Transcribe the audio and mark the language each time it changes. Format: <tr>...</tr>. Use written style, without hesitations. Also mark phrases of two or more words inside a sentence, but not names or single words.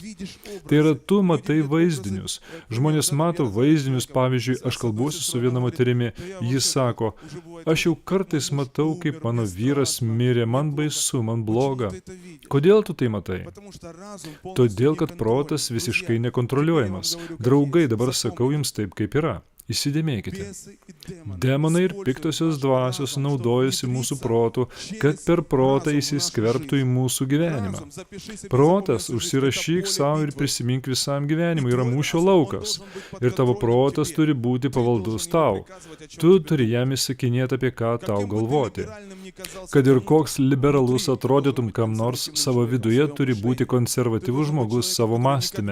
<lt>Tai yra, tu matai vaizdinius. Žmonės mato vaizdinius, pavyzdžiui, aš kalbuosi su viena moterimi, jis sako, aš jau kartais matau, kaip mano vyras mirė, man baisu, man bloga. Kodėl tu tai matai? Todėl, kad protas visiškai nekontroliuojamas. Draugai, dabar sakau jums taip, kaip yra. Įsidėmėkite.</lt> <ru>Бесы и демоны</ru> <lt>Demonai ir</lt> <ru>используют</ru> <lt>piktosios</lt> <ru>наш</ru> <lt>dvasios</lt> <ru>разум,</ru> <lt>naudojasi</lt> <ru>чтобы</ru> <lt>mūsų</lt> <ru>внедриться</ru> <lt>protu, kad per protą įsiskverbtų į mūsų gyvenimą.</lt> <ru>Разум, запиши себе,</ru> <lt>Protas,</lt> <ru>запомни,</ru> <lt>užsirašyk</lt> <ru>это</ru> <lt>savo</lt> <ru>поле</ru> <lt>ir</lt> <ru>битвы.</ru> <lt>prisimink visam gyvenimui, yra mūšio laukas. Ir tavo protas turi būti pavaldus tau. Tu turi jam įsakinėti, apie ką tau galvoti. Kad ir koks liberalus atrodytum kam nors, savo viduje turi būti konservatyvus žmogus savo mąstyme.</lt>